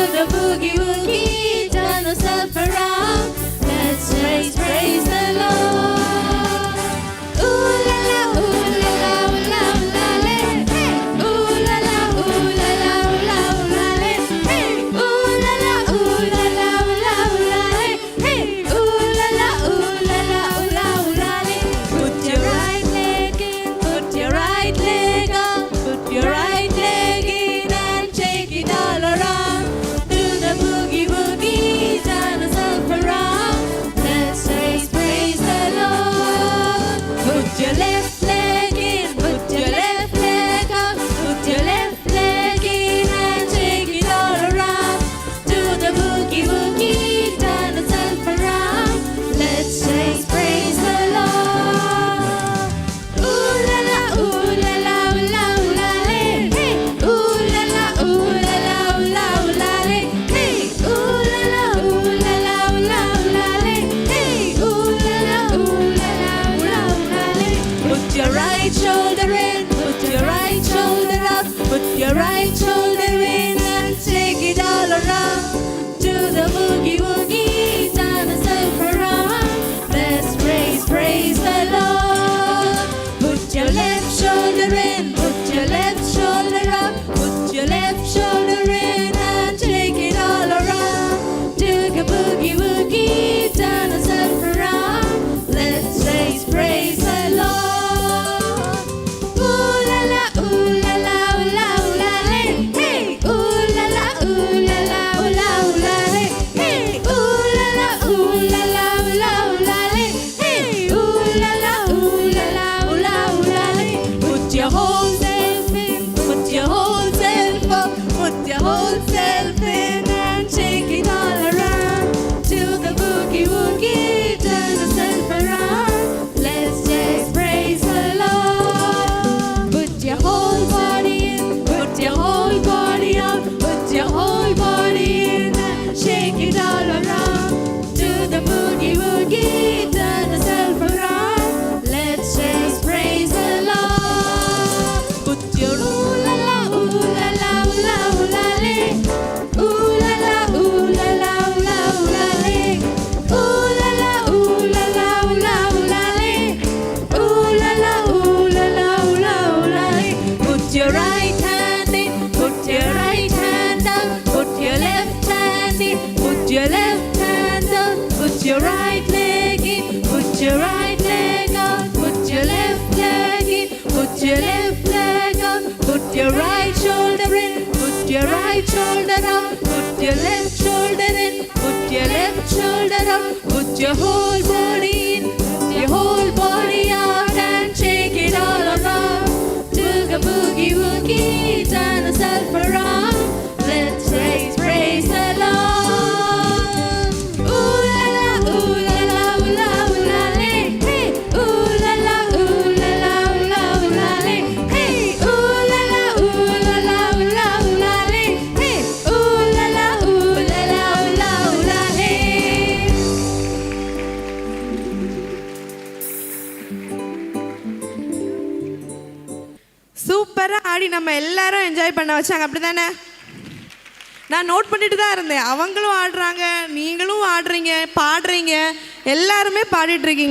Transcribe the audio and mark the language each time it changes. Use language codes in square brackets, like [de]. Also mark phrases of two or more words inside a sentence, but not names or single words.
[en] boogie woogie, turn yourself around. Let's praise the Lord. Ooh la la, ooh la la, ooh la ooh la le. Hey, ooh la la, ooh la la, ooh la ooh la le. Hey, ooh la la, ooh la la, ooh la ooh la le. Hey, ooh la la, ooh la la, ooh la ooh la le. Put your right leg in, put your right leg up, put your right leg in and shake it all around. Do the boogie woogie, turn yourself around. Let's praise the Lord. Put your left leg in, put your left leg up, put your left leg in and shake it all around. Do the boogie woogie, turn yourself around. Let's praise the Lord. Ooh la la, ooh la la, ooh la ooh la le. Hey, ooh la la, ooh la la, ooh la ooh la le. Hey, ooh la la, ooh la la, ooh la ooh la le. Hey, ooh la la, ooh la la, ooh la ooh la le. Put your right shoulder in, put your right shoulder up, put your right shoulder in and shake it all around. Do the boogie woogie, turn yourself around. Let's praise the Lord. Put your left shoulder in, put your left shoulder up, put your left shoulder in and shake it all around. Do the boogie woogie, turn yourself around. Let's praise the Lord. Ooh la la, ooh la la, ooh la ooh la le. Hey, ooh la la, ooh la la, ooh la ooh la le. Hey, ooh la la, ooh la la, ooh la ooh la le. Hey, ooh la la, ooh la la, ooh la ooh la le. Put your whole self in, put your whole self up, put your whole self in and shake it all around. Do the boogie woogie, turn yourself around. Let's just praise the Lord. Put your whole body in, put your whole body out, put your whole body in and shake it all around. Do the boogie woogie, turn yourself around. Let's just praise the Lord. Put your ooh la la, ooh la la, ooh la ooh la le. Ooh la la, ooh la la, ooh la ooh la le. Ooh la la, ooh la la, ooh la ooh la le. Ooh la la, ooh la la, ooh la ooh la le. Put your right hand in, put your right hand up, put your left hand in, put your left hand up, put your right leg in, put your right leg up, put your left leg in, put your left leg up, put your right shoulder in, put your right shoulder up, put your left shoulder in, put your left shoulder up, put your whole body in, put your whole body out and shake it all around. Do the boogie woogie, turn yourself around. Let's praise the Lord. Ooh la la, ooh la la, ooh la ooh la le. Hey, ooh la la, ooh la la, ooh la ooh la le. Hey, ooh la la, ooh la la, ooh la ooh la le. Hey, ooh la la, ooh la la, ooh la ooh la le. [ta] சூப்பராக ஆடி நம்ம எல்லாரும் என்ஜாய் பண்ண வச்சாங்க, அப்படி தானே? நான் நோட் பண்ணிட்டு தான் இருந்தேன். அவங்களும் ஆடுறாங்க, நீங்களும் ஆடுறீங்க, பாடுறீங்க, எல்லாருமே பாடிட்டு இருக்கீங்க.